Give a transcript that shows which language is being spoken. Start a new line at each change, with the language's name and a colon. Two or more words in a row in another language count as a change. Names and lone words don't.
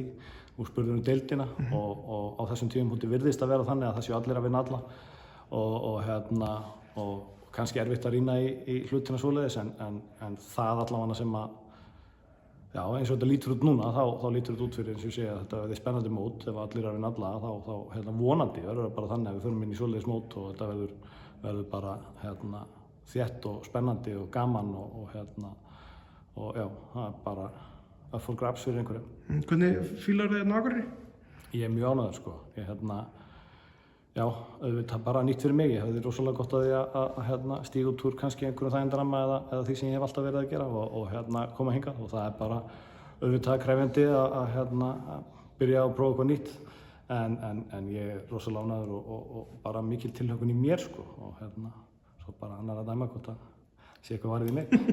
Icelandic: Þú spurðir deildina og á þessum tímapunkti virðist að vera þannig að það séu allir að vinna alla og kannski erfitt að rýna í hlutina svoleiðis en það allavega sem já, eins og þetta lítur út núna þá lítur þetta út fyrir eins og ég segja að þetta verði spennandi mót ef allir er að vinna alla þá vonandi verður það bara þannig að við förum inn í svoleiðis mót og þetta verður bara þétt og spennandi og gaman og já, það bara
English: up for grabs
Icelandic: fyrir einhverju. Hvernig fílar þið Akureyri? Ég er mjög ánægður sko, já, auðvitað bara nýtt fyrir mig. Ég hefði rosalega gott að því að stíga út úr kannski einhverjum þægindaramma eða því sem ég hef alltaf verið að gera og koma hingað og það er bara auðvitað krefjandi að byrja að prófa eitthvað nýtt en ég er rosalega ánægður og bara mikil tilhlökkun í mér sko og svo bara annar að dæma hvort að sé eitthvað varið í mig.